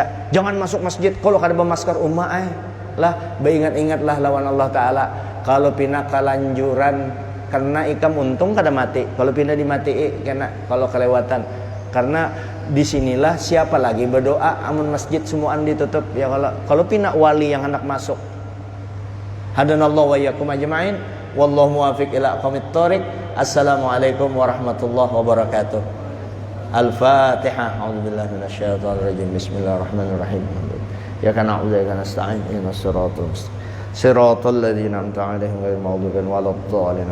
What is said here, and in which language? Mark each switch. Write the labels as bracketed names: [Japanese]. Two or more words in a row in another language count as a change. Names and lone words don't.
[Banjar] Jangan masuk masjid kalau kada bermasker lah, beringat-ingatlah lawan Allah Ta'ala. Kalau pina kelanjuran kena ikam untung kada mati, kalau pina dimati kena kalau kelewatan. Karena disinilah siapa lagi berdoa amun masjid semuaan ditutup, ya kalau pina wali yang hendak masuk. [Arabic] هدانا الله وإياكم أجمعين. والله الموفق إلى أقوم الطريق. السلام عليكم ورحمة الله وبركاته. Al-Fatihah. أعوذ بالله من الشيطان الرجيم. بسم الله الرحمن الرحيم. إياك نعبد وإياك نستعين. اهدنا الصراط المستقيم. صراط الذين أنعمت عليهم غير المغضوب عليهم ولا الضالين.